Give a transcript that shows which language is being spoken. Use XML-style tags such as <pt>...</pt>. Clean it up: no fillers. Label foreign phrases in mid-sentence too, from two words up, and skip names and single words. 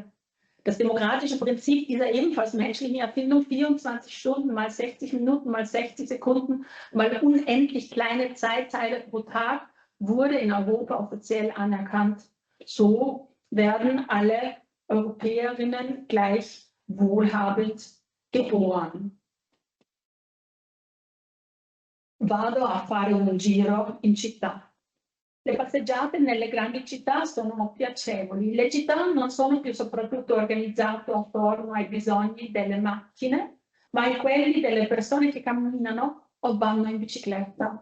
<de>Das demokratische Prinzip dieser ebenfalls menschlichen Erfindung, 24 Stunden mal 60 Minuten mal 60 Sekunden mal unendlich kleine Zeitteile pro Tag, wurde in Europa offiziell anerkannt. So werden alle Europäerinnen gleich wohlhabend geboren.</de> <it>Vado a fare un giro in città. Le passeggiate nelle grandi città sono piacevoli. Le città non sono più soprattutto organizzate attorno ai bisogni delle macchine, ma ai quelli delle persone che camminano o vanno in bicicletta.</it>